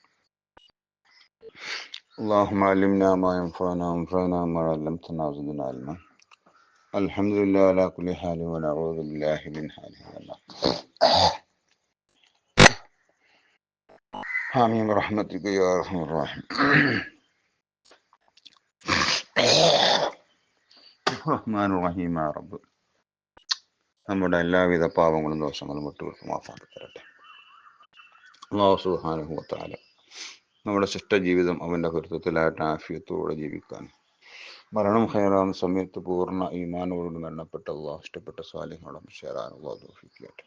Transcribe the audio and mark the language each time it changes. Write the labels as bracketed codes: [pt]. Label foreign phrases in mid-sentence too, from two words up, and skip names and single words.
[ar] اللهم علمنا ما ينفعنا وانفعنا ما علمتنا وزدنا علما. الحمد لله على كل حال ونعوذ بالله من حال النار. آمين برحمتك يا أرحم الراحمين. [ml] റഹ്മാൻ റഹീം ആ റബ്ബ് നമ്മുടെ എല്ലാവിധ പാപങ്ങളും ദോഷങ്ങളും വിട്ടുകൊടുത്ത് മാഫാക്കി തരട്ടെ. [ar] الله سبحانه وتعالى [ml] നമ്മുടെ ശിഷ്ട ജീവിതം അവൻ്റെ പൊരുത്തത്തിലായിട്ട് ആഫിയത്തോടെ ജീവിക്കാൻ മരണം ഹൈറാവുന്ന സമയത്ത് പൂർണ്ണ ഈമാനോട് മരണപ്പെട്ട അള്ളാഹു ഇഷ്ടപ്പെട്ട സ്വാലിഹ്കളോട് ചേരാനുള്ള തൗഫീഖ് ചെയ്യട്ടെ.